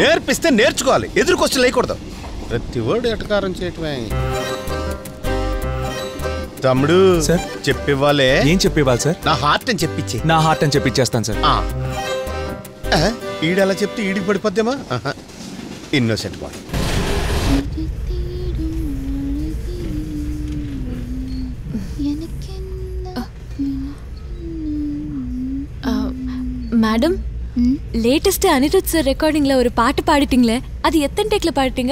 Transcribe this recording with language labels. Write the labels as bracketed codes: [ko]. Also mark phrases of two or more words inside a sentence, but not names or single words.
[te] నేర్పిస్తే నేర్చుకోవాలి, ఎదురు క్వశ్చన్ లేకూడదు. ప్రతి వర్డ్ ఎటకారం చేయటమే. తమ్ముడు సార్ చెప్పివ్వాలే. ఏం చెప్పివ్వాలి సార్? నా హార్ట్ అని చెప్పించి. నా హార్ట్ అని చెప్పించేస్తాను సార్. ఈడలా చెప్తే ఈడికి పడిపోద్దేమా? [en] Innocent boy. [ta] மேடம், லேட்டஸ்ட் அனிருத் சார் ரெக்கார்டிங்ல ஒரு பாட்டு பாடிட்டீங்களே, அது எத்தனை டேக்ல பாடிட்டீங்க?